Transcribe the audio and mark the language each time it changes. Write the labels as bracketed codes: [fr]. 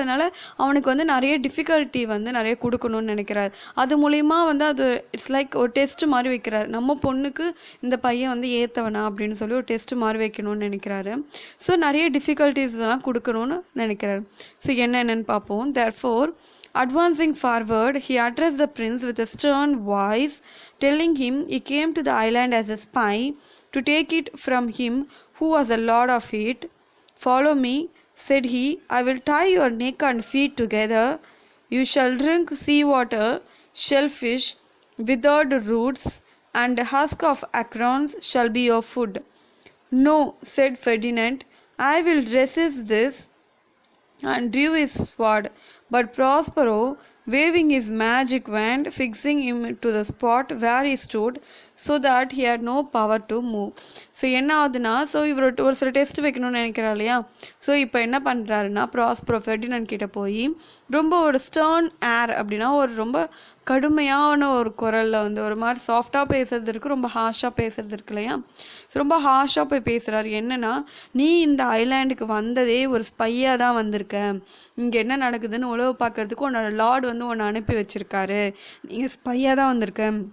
[ta] அதனால் அவனுக்கு வந்து நிறைய டிஃபிகல்ட்டி வந்து நிறைய கொடுக்கணும்னு நினைக்கிறார். அது மூலிமா வந்து அது [en] it's like [ta] ஒரு டெஸ்ட் மாதிரி வைக்கிறார். நம்ம பொண்ணுக்கு இந்த பையன் வந்து ஏற்றவனா அப்படின்னு சொல்லி ஒரு டெஸ்ட் மாதிரி வைக்கணும்னு நினைக்கிறாரு. ஸோ நிறைய டிஃபிகல்ட்டிஸ்லாம் கொடுக்கணும்னு நினைக்கிறார். ஸோ என்னென்னு பார்ப்போம். [en] Therefore, advancing forward, he addressed the prince with a stern voice, telling him he came to the island as a spy to take it from him who was the lord of it. "Follow me," said he. "I will tie your neck and feet together. You shall drink sea water, shellfish, withered roots, and husk of acorns shall be your food." "No," said Ferdinand, "I will resist this," and drew his sword. But Prospero, waving his magic wand, fixing him to the spot where he stood, so that he had no power to move. [ta] So என்ன ஆகுதுன்னா, so இவர் ஒரு சில test வைக்கணும்னு நினைக்கிறார் இல்லையா. So இப்போ என்ன பண்ணுறாருன்னா, ப்ராஸ்பரோ ஃபெர்டினண்ட் கிட்டே போய் ரொம்ப ஒரு ஸ்டர்ன் ஏர் அப்படின்னா ஒரு ரொம்ப கடுமையான ஒரு குரலில் வந்து ஒரு மாதிரி சாஃப்டாக பேசுறது இருக்குது, ரொம்ப ஹார்ஷாக பேசுறது இருக்கு இல்லையா. ஸோ ரொம்ப ஹார்ஷாக போய் பேசுகிறாரு. என்னென்னா, நீ இந்த ஐலாண்டுக்கு வந்ததே ஒரு ஸ்பையாக தான் வந்திருக்க, இங்கே என்ன நடக்குதுன்னு உழவு பார்க்கறதுக்கு உன்னோட லார்டு வந்து உன்னை அனுப்பி வச்சுருக்காரு, நீங்கள் ஸ்பையாக தான் வந்திருக்க.